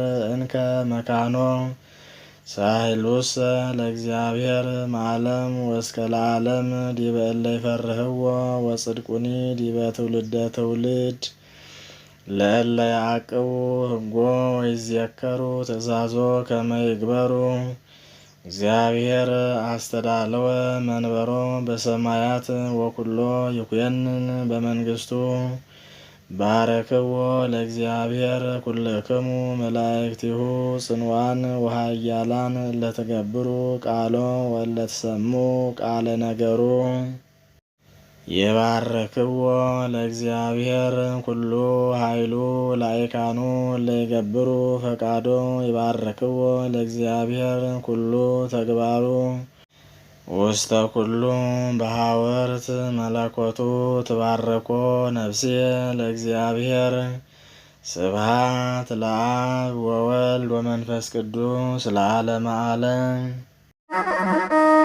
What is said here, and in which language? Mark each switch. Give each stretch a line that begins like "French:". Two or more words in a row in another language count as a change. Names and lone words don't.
Geez: እንከ መካኖ ሳህሉሰ ለእግዚአብሔር መዓለም ወእስከ ለዓለም ዲበ እለ ይፈርህዎ ወጽድቁኒ ዲበ ትውልደ ትውልድ ለእለ ያዕቅቡ ሕጎ ወይዜከሩ ትእዛዞ ከመ ይግበሩ እግዚአብሔር አስተዳለወ መንበሮ በሰማያት ወኩሎ ይኩየንን በመንግስቱ ባረክዎ ለእግዚአብሔር ኩልክሙ መላእክቲሁ ጽንዋን ወኃያላን ለተገብሩ ቃሎ ወለተሰሙ ቃለ ነገሩ ይባርክዎ ለእግዚአብሔር ኩሉ ኃይሉ ላይካኑ ለይገብሩ ፈቃዶ ይባርክዎ ለእግዚአብሔር ኩሉ ተግባሩ ውስተ ኩሉ በሐወርት መለኮቱ ትባርኮ ነፍስየ ለእግዚአብሔር ስብሐት ለአብ ወወልድ ወመንፈስ ቅዱስ ለዓለመ ዓለም።